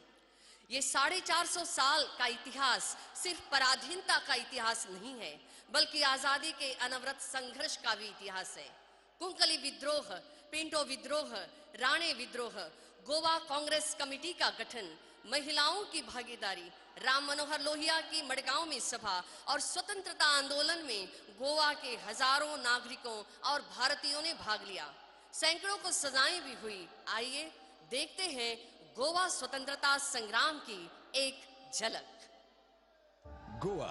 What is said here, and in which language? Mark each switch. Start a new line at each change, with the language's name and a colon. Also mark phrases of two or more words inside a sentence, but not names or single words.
Hindi: ये 450 साल का इतिहास सिर्फ पराधीनता का इतिहास नहीं है बल्कि आज़ादी के अनवरत संघर्ष का भी इतिहास है. कुंकली विद्रोह, पिंटो विद्रोह, राणे विद्रोह, गोवा कांग्रेस कमेटी का गठन, महिलाओं की भागीदारी, राम मनोहर लोहिया की मडगांव में सभा और स्वतंत्रता आंदोलन में गोवा के हजारों नागरिकों और भारतीयों ने भाग लिया. सैकड़ों को सजाएं भी हुई. आइए देखते हैं गोवा स्वतंत्रता संग्राम की एक झलक. गोवा.